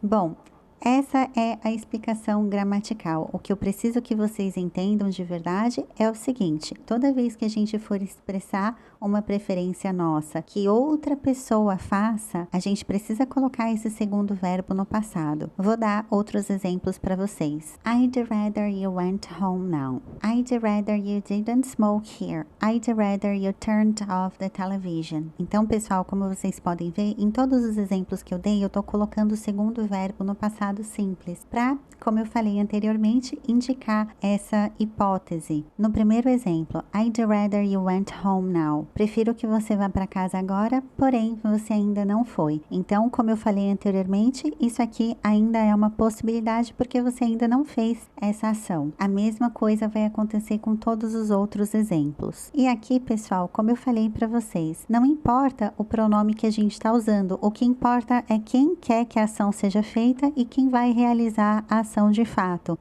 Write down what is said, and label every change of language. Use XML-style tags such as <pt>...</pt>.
<pt>Bom, essa é a explicação gramatical. O que eu preciso que vocês entendam de verdade é o seguinte: toda vez que a gente for expressar uma preferência nossa que outra pessoa faça, a gente precisa colocar esse segundo verbo no passado. Vou dar outros exemplos para vocês.</pt> <en>I'd rather you went home now. I'd rather you didn't smoke here. I'd rather you turned off the television.</en> <pt>Então, pessoal, como vocês podem ver, em todos os exemplos que eu dei, eu tô colocando o segundo verbo no passado simples, para, como eu falei anteriormente, indicar essa hipótese. No primeiro exemplo,</pt> <en>I'd rather you went home now.</en> <pt>Prefiro que você vá para casa agora, porém você ainda não foi. Então, como eu falei anteriormente, isso aqui ainda é uma possibilidade porque você ainda não fez essa ação. A mesma coisa vai acontecer com todos os outros exemplos. E aqui, pessoal, como eu falei para vocês, não importa o pronome que a gente está usando, o que importa é quem quer que a ação seja feita e quem vai realizar a ação de fato.</pt>